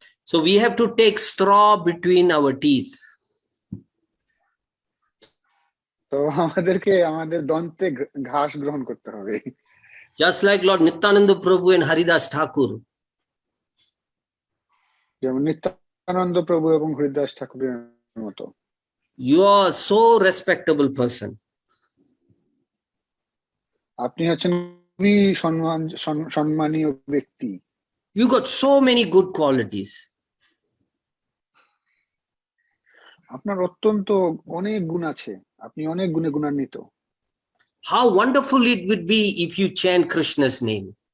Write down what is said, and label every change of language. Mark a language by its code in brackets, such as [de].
[en] So we have to take straw between our teeth. [bn] তো আমাদেরকে আমাদের দন্তে ঘাস গ্রহণ করতে হবে। [en] Just like Lord Nityananda Prabhu and Haridas Thakur. [bn] যেমন নিত্যানন্দ প্রভু এবং হরিদাস ঠাকুরের মতো। [en] You are so respectable person. [bn] আপনি হচ্ছেন খুবই সম্মানীয় ব্যক্তি। [en] You got so many good qualities. [bn] আপনার অত্যন্ত অনেক গুণ আছে, আপনি অনেক গুণে গুণান্বিত। [en] How wonderful it would be if you chant Krishna's name.